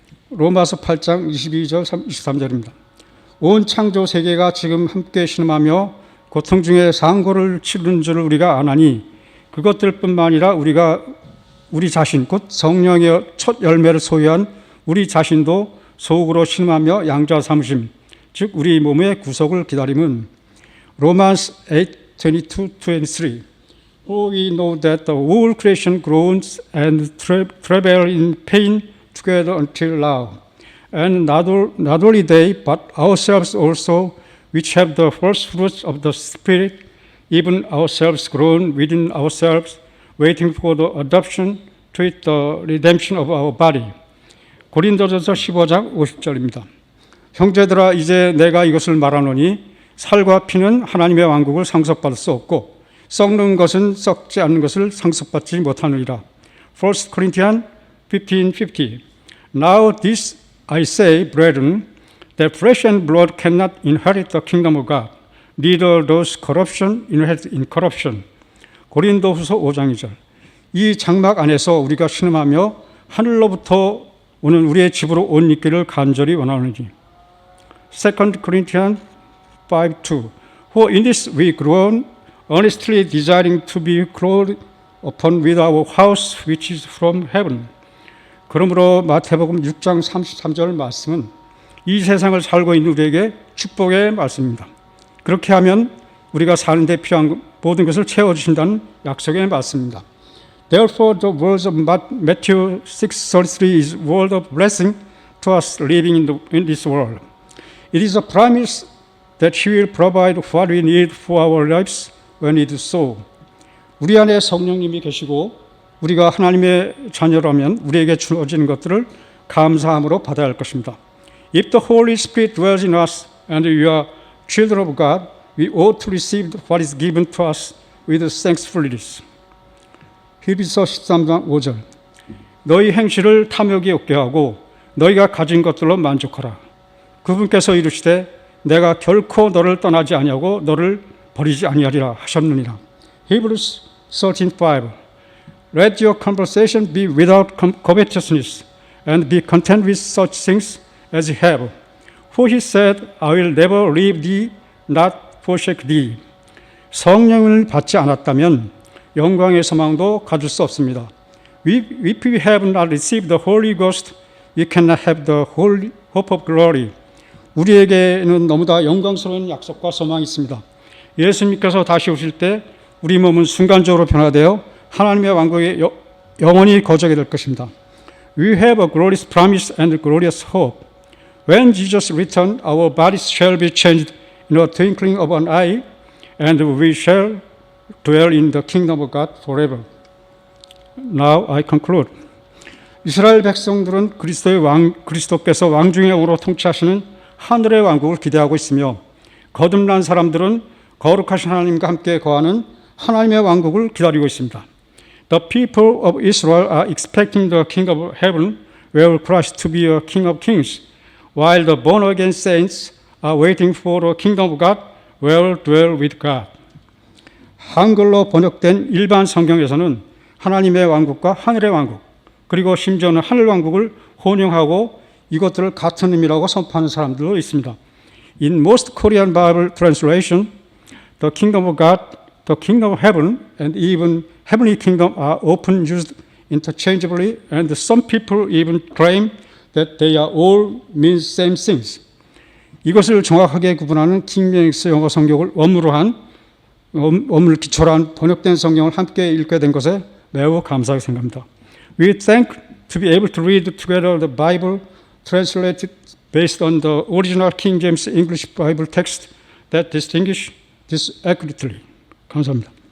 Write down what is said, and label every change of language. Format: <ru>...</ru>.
<ko>로마서 8장 22절 23절입니다. 온 창조 세계가 지금 함께 신음하며 고통 중에 상고를 치르는 줄을 우리가 아나니 그것들뿐만 아니라 우리 자신 곧 성령의 첫 열매를 소유한 우리 자신도 속으로 신음하며 양자 삼으심 즉 우리 몸의 구속을 기다림은 Romans 8:22-23.</ko> <en>For we know that the whole creation groans and travail in pain together until now. And not only they, but ourselves also, which have the first fruits of the Spirit, even ourselves groan within ourselves, waiting for the adoption to it, the redemption of our body.</en> <ko>고린도전서 15장 50절입니다. 형제들아 이제 내가 이것을 말하노니 살과 피는 하나님의 왕국을 상속받을 수 없고 썩는 것은 썩지 않는 것을 상속받지 못하느니라.</ko> <en>1 Corinthians 15:50. Now this I say, brethren, that flesh and blood cannot inherit the kingdom of God, neither does corruption inherit incorruption.</en> <ko>고린도후서 5장 2절. 이 장막 안에서 우리가 신음하며 하늘로부터 오는 우리의 집으로 옷 입기를 간절히 원하노니.</ko> <en>2 Corinthians 5:2. For in this we groan, earnestly desiring to be clothed upon with our house which is from heaven.</en> <ko>그러므로 마태복음 6장 33절 말씀은 이 세상을 살고 있는 우리에게 축복의 말씀입니다. 그렇게 하면 우리가 사는 데 필요한 모든 것을 채워주신다는 약속의 말씀입니다.</ko> <en>Therefore the words of Matthew 6:33 is word of blessing to us living in this world. It is a promise that He will provide what we need for our lives when it is so.</en> <ko>우리 안에 성령님이 계시고 우리가 하나님의 자녀라면 우리에게 주어지는 것들을 감사함으로 받아야 할 것입니다.</ko> <en>If the Holy Spirit dwells in us and we are children of God, we ought to receive what is given to us with thankfulness.</en> <ko>히브리서 13장 5절. 너희 행실을 탐욕이 없게 하고 너희가 가진 것들로 만족하라. 그분께서 이르시되 내가 결코 너를 떠나지 아니하고 너를 버리지 아니하리라 하셨느니라.</ko> <en>Hebrews 13:5. Let your conversation be without covetousness, and be content with such things as you have. For he said, I will never leave thee, not forsake thee.</en> <ko>성령을 받지 않았다면 영광의 소망도 가질 수 없습니다.</ko> <en>If we have not received the Holy Ghost, we cannot have the holy hope of glory.</en> <ko>우리에게는 너무나 영광스러운 약속과 소망이 있습니다. 예수님께서 다시 오실 때 우리 몸은 순간적으로 변화되어 하나님의 왕국에 영원히 거주하게 될 것입니다.</ko> <en>We have a glorious promise and a glorious hope. When Jesus returns, our bodies shall be changed in a twinkling of an eye, and we shall dwell in the kingdom of God forever. Now I conclude.</en> <ko>이스라엘 백성들은 그리스도께서 왕중의 왕으로 통치하시는 하늘의 왕국을 기대하고 있으며 거듭난 사람들은 거룩하신 하나님과 함께 거하는 하나님의 왕국을 기다리고 있습니다.</ko> <en>The people of Israel are expecting the King of Heaven, where Christ to be a King of Kings, while the born-again saints are waiting for the kingdom of God, where dwell with God.</en> <ko>한글로 번역된 일반 성경에서는 하나님의 왕국과 하늘의 왕국, 그리고 심지어는 하늘 왕국을 혼용하고 이것들을 같은 의미라고 선포하는 사람들도 있습니다.</ko> <en>In most Korean Bible translation, the kingdom of God, the kingdom of heaven, and even heavenly kingdom are often used interchangeably, and some people even claim that they are all mean same things.</en> <ko>이것을 정확하게 구분하는 킹제임스 영어 성경을 원문을 기초로 한 번역된 성경을 함께 읽게 된 것에 매우 감사하게 생각합니다.</ko> <en>We thank to be able to read together the Bible translated based on the original King James English Bible text that distinguish this accurately.</en> <ko>감사합니다.</ko>